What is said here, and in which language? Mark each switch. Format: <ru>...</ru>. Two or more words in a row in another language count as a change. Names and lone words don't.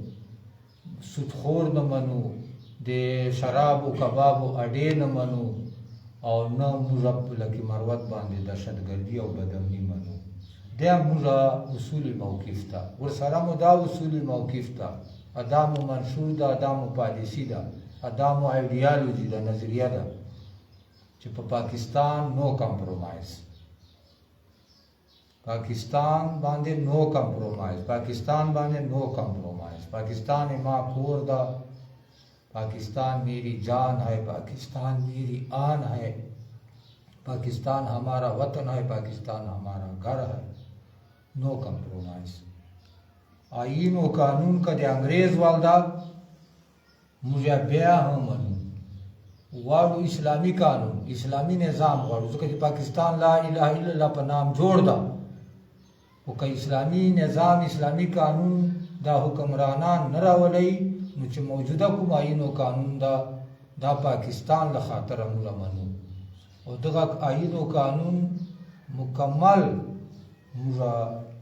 <ps>سودخور نه منو د شراب او کباب او اډې نه منو او نه موږ لکه مروت باندې دهشتګردي او بدامني منو دا موږ اصولي موقف ته ورسره مو دا اصولي موقف ته ادامو منشور ده ادامو پالیسی ده ادامو ایډیالوژي ده نظریه ده چې په پاکستان</ps> <en>no compromise</en> <ps>پاکستان باندې</ps> <en>no compromise</en> <ps>پاکستان باندې</ps> <en>no compromise</en> <ps>پاکستان ما کور ده</ps> <ur>پاکستان میری جان ہے پاکستان میری آن ہے پاکستان ہمارا وطن ہے پاکستان ہمارا گھر ہے</ur> <en>no compromise</en> <ur>آئین و قانون کا</ur> <ps>د انګریز والدا موږ بیا هم منو غواړو اسلامي قانون اسلامي نظام غواړو ځکه چې پاکستان لا اله الا الله په نام جوړ ده او که اسلامي نظام اسلامي قانون دا حکمرانان نه راولي نو چې موجوده کوم آئین و قانون دا پاکستان له خاطره موږ منو او دغه آئین و قانون مکمل موږ</ps>